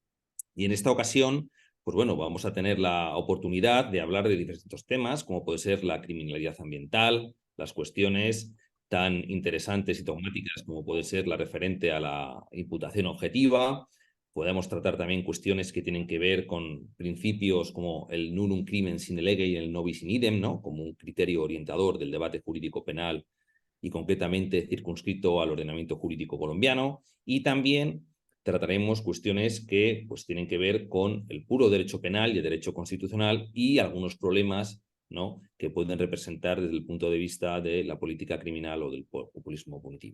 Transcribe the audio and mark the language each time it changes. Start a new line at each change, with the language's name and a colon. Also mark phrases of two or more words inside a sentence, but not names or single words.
Spanish: Y en esta ocasión, pues bueno, vamos a tener la oportunidad de hablar de distintos temas, como puede ser la criminalidad ambiental, las cuestiones tan interesantes y dogmáticas como puede ser la referente a la imputación objetiva. Podemos tratar también cuestiones que tienen que ver con principios como el
Latin: nullum crimen sine lege
Spanish: y el
Latin: nobis in idem,
Spanish: ¿no?, como un criterio orientador del debate jurídico penal y concretamente circunscrito al ordenamiento jurídico colombiano. Y también trataremos cuestiones que pues, tienen que ver con el puro derecho penal y el derecho constitucional y algunos problemas, ¿no?, que pueden representar desde el punto de vista de la política criminal o del populismo punitivo.